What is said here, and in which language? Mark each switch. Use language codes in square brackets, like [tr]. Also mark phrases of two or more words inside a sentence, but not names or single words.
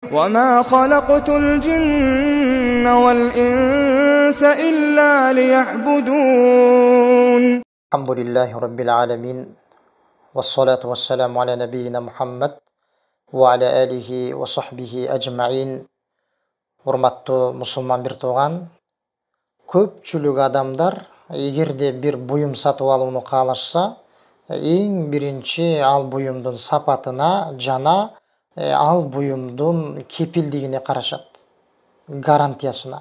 [ar] وما خلقت الجن والإنس إلا ليعبدون. الحمد لله رب العالمين والصلاة والسلام على نبينا محمد وعلى آله وصحبه أجمعين. [ky] Урматтуу мусулман бир тууган, көпчүлүк адамдар эгерде бир буюм сатып алууну каалашса, эң биринчи ал буюмдун сапатына жана ал буюмдун кепилдигине карашат, гарантиясына.